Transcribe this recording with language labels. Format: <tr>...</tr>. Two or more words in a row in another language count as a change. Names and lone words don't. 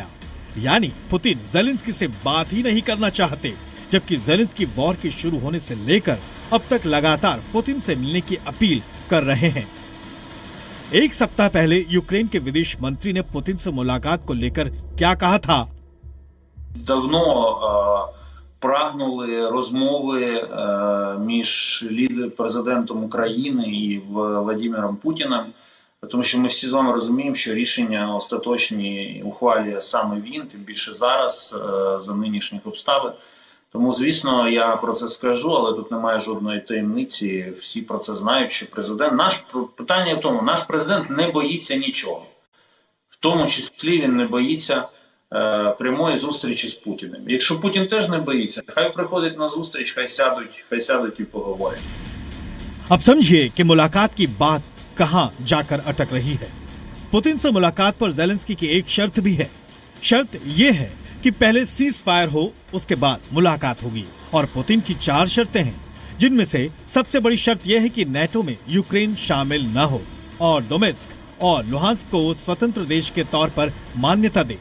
<hi>यानी पुतिन ज़ेलेंस्की से बात ही नहीं करना चाहते, जबकि ज़ेलेंस्की वॉर के शुरू होने से लेकर अब तक लगातार पुतिन से मिलने की अपील कर रहे हैं। एक सप्ताह पहले यूक्रेन के विदेश मंत्री ने पुतिन से मुलाकात को लेकर क्या कहा था?</hi> <uk>Давно прагнули розмови між президентом України і Владимиром Путіним, тому що ми всі з вами розуміємо, що рішення остаточні ухвалює саме він, тим більше зараз за нинішніх обставин. Тому, звісно, я про це скажу, але тут немає жодної таємниці, всі про це знають, що питання в тому, наш президент не боїться нічого. В тому числі він не боїться прямої зустрічі з Путіним. Якщо Путін теж не боїться, хай приходить на зустріч, хай сядуть і поговорять.</uk> <hi>अब समझिए कि मुलाकात की बात कहां जाकर अटक रही है। पुतिन से मुलाकात पर ज़ेलेंस्की की एक शर्त भी है। शर्त यह है कि पहले</hi> <en>cease fire</en> <hi>हो, उसके बाद मुलाकात होगी। और पुतिन की 4 शर्तें हैं, जिनमें से सबसे बड़ी शर्त यह है कि नेटो में यूक्रेन शामिल न हो और डोनेत्स्क और लुहांस्क को स्वतंत्र देश के तौर पर मान्यता दे।</hi>